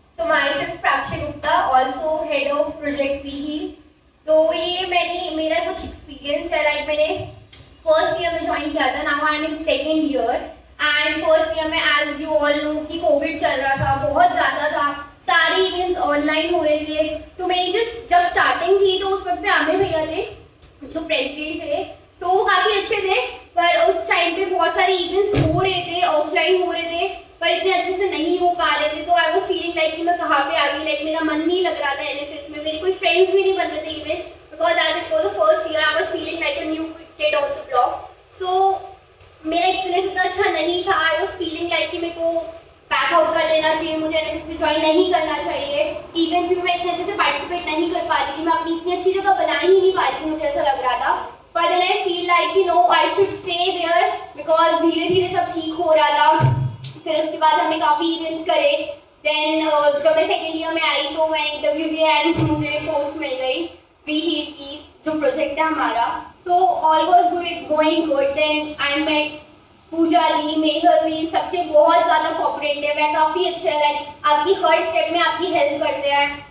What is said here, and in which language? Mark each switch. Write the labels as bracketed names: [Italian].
[English] Myself Prakshi Gupta, also head of project PE. [Hindi] तो ये मेरा कुछ एक्सपीरियंस है, लाइक मैंने फर्स्ट ईयर में ज्वाइन किया था, [English] Now I am in second year. [Hindi] And first year में एज यू ऑल नो कि कोविड चल रहा था, बहुत ज्यादा था, सारे इवेंट्स ऑनलाइन हो रहे थे. तो मेरी जब स्टार्टिंग थी तो उस वक्त पे आमिर भैया थे जो प्रेसिडेंट थे, तो वो काफी अच्छे थे. पर उस टाइम पे बहुत सारे इवेंट्स हो रहे थे, ऑफलाइन हो रहे थे, पर इतने अच्छे से नहीं हो पा रहे थे. तो आई वाज फीलिंग लाइक कि मैं कहाँ पे आ गई, लाइक मेरा मन नहीं लग रहा था एनएसएस में, मेरे कोई फ्रेंड्स भी नहीं बन रहे थे even, [English] Because as it was the first year I was feeling like a new kid on the block. [Hindi] सो मेरा एक्सपीरियंस इतना अच्छा नहीं था. आई वाज फीलिंग लाइक कि मेरे को बैक आउट कर लेना चाहिए, मुझे एनएसएस में ज्वाइन नहीं करना चाहिए. इवेंट्स में मैं इतने अच्छे से पार्टिसिपेट नहीं कर पा रही थी, मैं अपनी इतनी अच्छी जगह बना ही नहीं पा रही थी, मुझे ऐसा लग रहा था. [English] But then I feel like you know I should stay there because [Hindi] धीरे धीरे सब ठीक हो रहा था. फिर उसके बाद हमने काफी इवेंट्स करे. देन जब मैं सेकेंड ईयर में आई तो मैं इंटरव्यू दिया एंड मुझे पोस्ट मिल गई वीहीट की, जो प्रोजेक्ट है हमारा. [English] तो all was going good. [Hindi] Then I met पूजा दी, मेहर दी, सबसे बहुत ज्यादा कोऑपरेटिव है, काफी अच्छे है, लाइक आपकी हर स्टेप में आपकी हेल्प करते हैं.